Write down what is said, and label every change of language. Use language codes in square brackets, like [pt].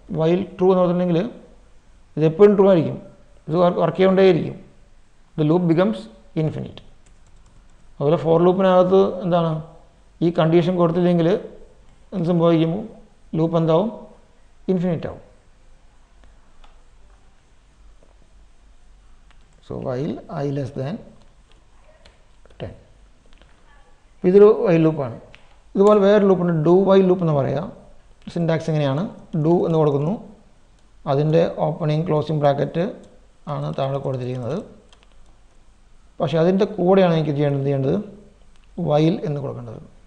[ml] While true എന്ന് പറഞ്ഞിട്ടുണ്ടെങ്കിൽ ഇത് എപ്പോഴും ട്രൂ ആയിരിക്കും, ഇത് work ചെയ്തുകൊണ്ടേയിരിക്കും. [en] The loop becomes infinite. [ml] അതുപോലെ ഫോർ ലൂപ്പിനകത്ത് എന്താണ്, ഈ കണ്ടീഷൻ കൊടുത്തില്ലെങ്കിൽ എന്ത് സംഭവിക്കും, ലൂപ്പ് എന്താവും, ഇൻഫിനിറ്റ് ആവും. [en] So while I less than 10. [ml] ഇതൊരു വൈൽ ലൂപ്പാണ്. ഇതുപോലെ വേറെ ലൂപ്പുണ്ട്, ഡു വൈൽ ലൂപ്പ് എന്ന് പറയാം. സിൻടാക്സ് എങ്ങനെയാണ്? ഡു എന്ന് കൊടുക്കുന്നു, അതിൻ്റെ ഓപ്പണിങ് ക്ലോസിങ് ബ്രാക്കറ്റ് ആണ് താഴെ കൊടുത്തിരിക്കുന്നത്. പക്ഷേ അതിൻ്റെ കൂടെയാണ് എനിക്ക് ചെയ്യേണ്ടത് വൈൽ എന്ന് കൊടുക്കേണ്ടത്.